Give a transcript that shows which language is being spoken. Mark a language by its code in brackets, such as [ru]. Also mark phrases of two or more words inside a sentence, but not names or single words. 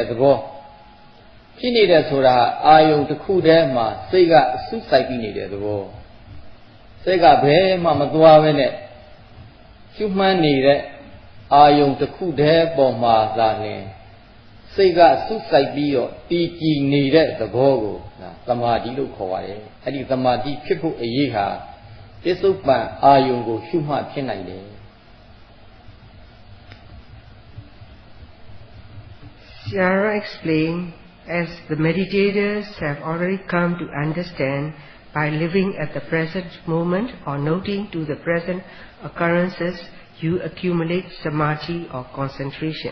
[my] သဘောဖြစ်နေတဲ့ဆိုတာအာယုံတစ်ခုတည်းမှာစိတ်ကအဆုစိုက်ပြီးနေတဲ့သဘောစိတ်ကဘယ်မှမသွားဘဲနဲ့ ရှုမှန်းနေတဲ့အာယုံတစ်ခုတည်းပေါ်မှာသာလင်စိတ်ကဆုစိုက်ပြီးတော့တည်ကြည်နေတဲ့သဘောကိုသမာဓိလို့ခေါ်ပါတယ်အဲ့ဒီသမာဓိဖြစ်ဖို့အရေးဟာပစ္စုပ္ပန်အာယုံကိုရှုမှတ်ဖြစ်နိုင်တယ် [en] Sierra explained, as the meditators have already come to understand, by living at the present moment or noting to the present occurrences, you accumulate samadhi or concentration.